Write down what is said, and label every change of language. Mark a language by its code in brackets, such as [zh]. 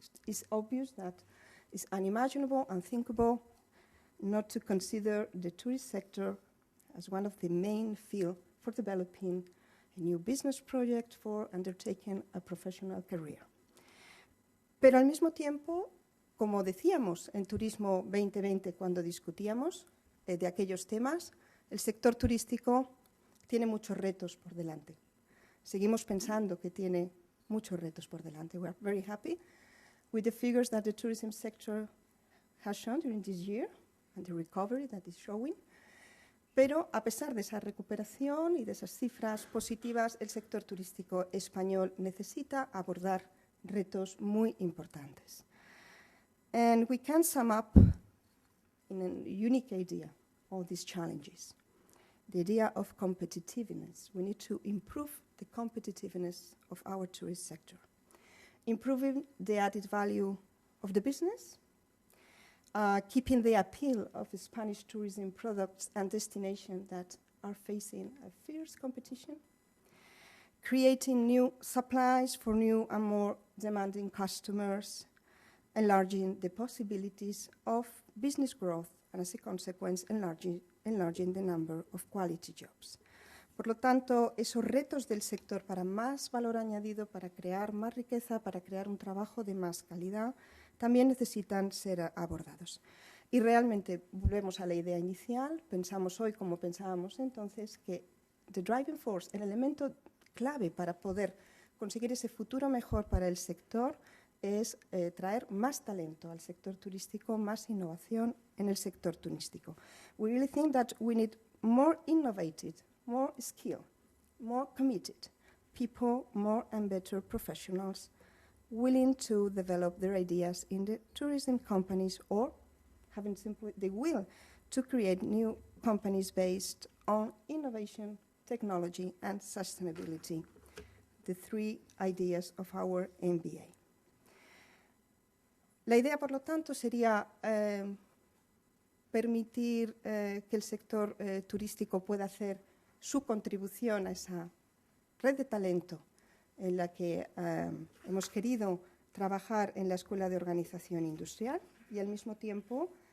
[en] It's obvious that it's unimaginable, unthinkable not to consider the tourist sector as one of the main fields for developing a new business project, for undertaking a professional career. [es] Pero al mismo tiempo, como decíamos en Turismo 2020 cuando discutíamos de aquellos temas, el sector turístico tiene muchos retos por delante. Seguimos pensando que tiene muchos retos por delante. [en] We are very happy with the figures that the tourism sector has shown during this year and the recovery that is showing. [es] Pero a pesar de esa recuperación y de esas cifras positivas, el sector turístico español necesita abordar retos muy importantes. [en] And we can sum up in a unique idea all these challenges. The idea of competitiveness. We need to improve the competitiveness of our tourist sector, improving the added value of the business, keeping the appeal of the Spanish tourism products and destinations that are facing a fierce competition, creating new supplies for new and more demanding customers, enlarging the possibilities of business growth, and as a consequence, enlarging the number of quality jobs. [es] Por lo tanto, esos retos del sector para más valor añadido, para crear más riqueza, para crear un trabajo de más calidad, también necesitan ser abordados. Y realmente volvemos a la idea inicial, pensamos hoy como pensábamos entonces, que [en] the driving force, [es] el elemento clave para poder conseguir ese futuro mejor para el sector es traer más talento al sector turístico, más innovación en el sector turístico. [en] We really think that we need more innovative, more skilled, more committed people, more and better professionals willing to develop their ideas in the tourism companies or having simply the will to create new companies based on innovation, technology and sustainability, the three ideas of our MBA. [es] La idea, por lo tanto, sería permitir que el sector turístico pueda hacer su contribución a esa red de talento en la que hemos querido trabajar en la Escuela de Organización Industrial y al mismo tiempo